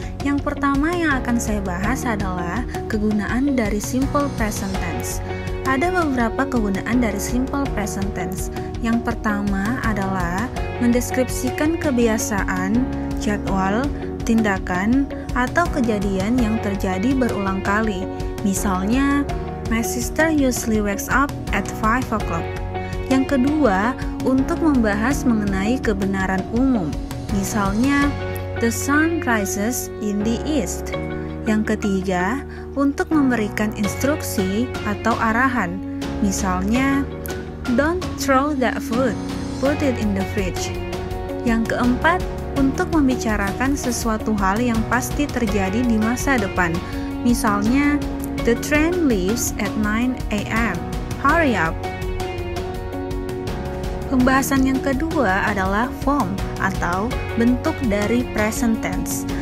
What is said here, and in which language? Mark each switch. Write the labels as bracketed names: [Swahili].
[Indonesian] Yang pertama yang akan saya bahas adalah kegunaan dari simple present tense. Ada beberapa kegunaan dari simple present tense. Yang pertama adalah mendeskripsikan kebiasaan, jadwal, tindakan, atau kejadian yang terjadi berulang kali. [English] Misalnya, my sister usually wakes up at 5 o'clock. [Indonesian] Yang kedua, untuk membahas mengenai kebenaran umum. [English] Misalnya, the sun rises in the east. [Indonesian] Yang ketiga, untuk memberikan instruksi atau arahan. [English] Misalnya, don't throw that food, put it in the fridge. [Indonesian] Yang keempat, untuk membicarakan sesuatu hal yang pasti terjadi di masa depan. [English] Misalnya, the train leaves at 9 a.m. Hurry up. [Indonesian] Pembahasan yang kedua adalah form atau bentuk dari present tense.